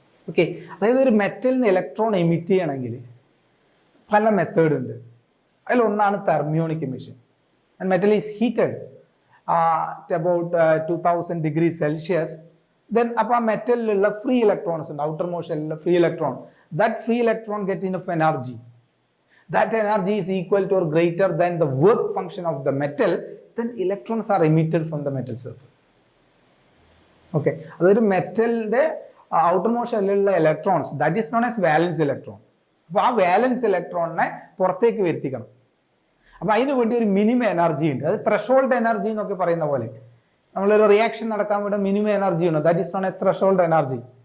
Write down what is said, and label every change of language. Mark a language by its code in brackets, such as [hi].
[ml] Okay, അതായത് ഒരു മെറ്റലിന് electron emit ചെയ്യണമെങ്കിൽ പല മെത്തേഡ് ഉണ്ട്. അതിലൊന്നാണ് thermionic emission. [en] And metal is heated about 2000 degree Celsius. [ml] Then അപ്പോൾ ആ മെറ്റലിലുള്ള ഫ്രീ ഇലക്ട്രോൺസ് ഉണ്ട്, outer മോഷനിലുള്ള free electron. [en] That free electron get enough energy. That energy is equal to or greater than the work function of the metal, then electrons are emitted from the metal surface. [ml] Okay, അതൊരു മെറ്റലിന്റെ outermost ഷെല്ലിലുള്ള electrons, [en] That is known as valence electron. [ml] അപ്പോൾ ആ വാലൻസ് ഇലക്ട്രോണിനെ പുറത്തേക്ക് വരുത്തിക്കണം. അപ്പോൾ അതിന് വേണ്ടി ഒരു minimum energy ഉണ്ട്, അത് ത്രെഷോൾഡ് എനർജി എന്നൊക്കെ പറയുന്ന പോലെ. നമ്മളൊരു റിയാക്ഷൻ നടക്കാൻ വേണ്ടി മിനിമം എനർജി ഉണ്ട്, [en] That is known as threshold energy.